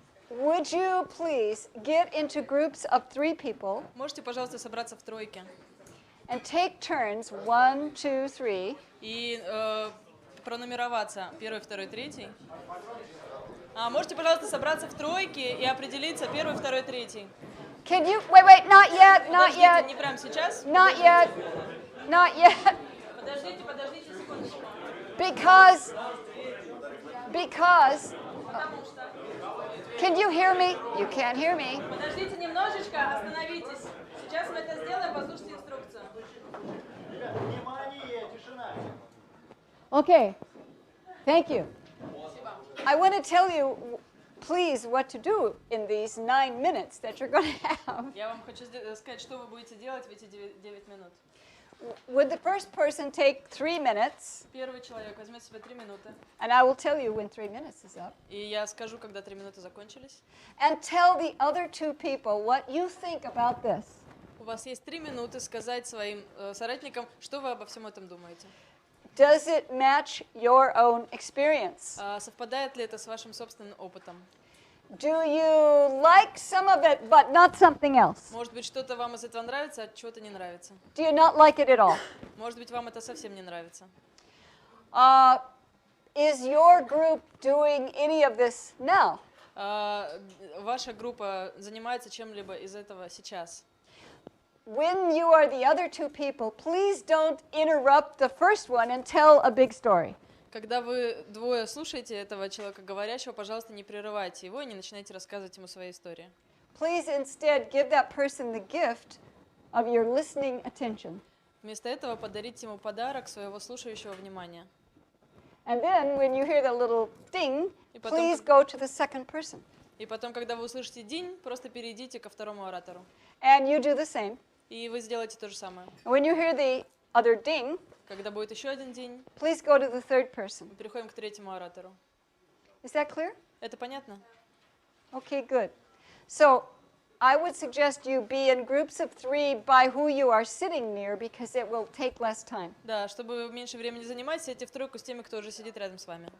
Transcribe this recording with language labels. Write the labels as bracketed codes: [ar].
[en] Would you please get into groups of 3 people [ru] Можете, пожалуйста, собраться в тройке [en] and take turns, 1, 2, 3, [ru] и пронумероваться первый, второй, третий. Можете, пожалуйста, собраться в тройке и определиться первый, второй, третий. [en] Can you, wait, not yet, not [ru] Подождите, [en] yet, [ru] не прямо сейчас. [en] not yet, not yet, [ru] Подождите секундочку. [en] because, can you hear me? You can't hear me. [ru] Подождите немножечко, остановитесь. Сейчас мы это сделаем, послушайте инструкцию. Внимание, тишина. [en] Okay, thank you. I want to tell you, please, what to do in these 9 minutes that you're going to have. [ru] Я вам хочу сказать, что вы будете делать в эти 9 минут. [en] Would the first person take 3 minutes? [ru] Первый человек возьмет себе 3 минуты. [en] And I will tell you when 3 minutes is up. [ru] И я скажу, когда 3 минуты закончились. [en] And tell the other 2 people what you think about this. [ru] У вас есть 3 минуты сказать своим соратникам, что вы обо всем этом думаете. [en] Does it match your own experience? [ru] Совпадает ли это с вашим собственным опытом? [en] Do you like some of it, but not something else? [ru] Может быть, что-то вам из этого нравится, а чего-то не нравится. [en] Do you not like it at all? [ru] Может быть, вам это совсем не нравится. [en] Is your group doing any of this now? [ru] Ваша группа занимается чем-либо из этого сейчас. [en] When you are the other 2 people, please don't interrupt the first one and tell a big story. [ru] Когда вы двое слушаете этого человека говорящего, пожалуйста, не прерывайте его и не начинайте рассказывать ему свои истории. [en] Please instead give that person the gift of your listening attention. [ru] Вместо этого подарите ему подарок своего слушающего внимания. [en] And then when you hear the little ding, [ru] И потом, [en] please go to the second person. [ru] И потом, когда вы услышите динь, просто перейдите ко второму оратору. [en] And you do the same. [ru] И вы сделаете то же самое. [en] When you hear the other ding, [ru] Когда будет еще один день, [en] please go to the third person. [ru] мы переходим к третьему оратору. [en] Is that clear? [ru] Это понятно? [en] Okay, good. So I would suggest you be in groups of 3 by who you are sitting near because it will take less time. [ru] Да, чтобы меньше времени занимать, сядьте в тройку с теми, кто уже сидит рядом с вами.